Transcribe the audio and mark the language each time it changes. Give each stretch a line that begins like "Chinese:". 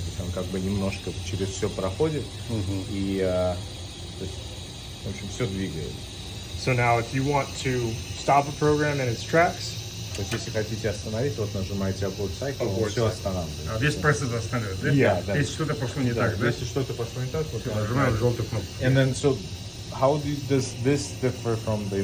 Russian: То есть он как бы немножко через все проходит, и то есть, в общем, все двигается.
English: So now, if you want to stop a program in its tracks,
Russian: То есть если хотите остановить, вот нажимаете abort cycle, он
English: Abort
Russian: все
English: cycle.
Russian: останавливает. А весь процесс остановит, да?
English: Yeah,
Russian: да. Если что-то пошло не Да, так, да? если что-то пошло не так, вот Нажимаем желтую кнопку.
English: And then, so how does this differ from the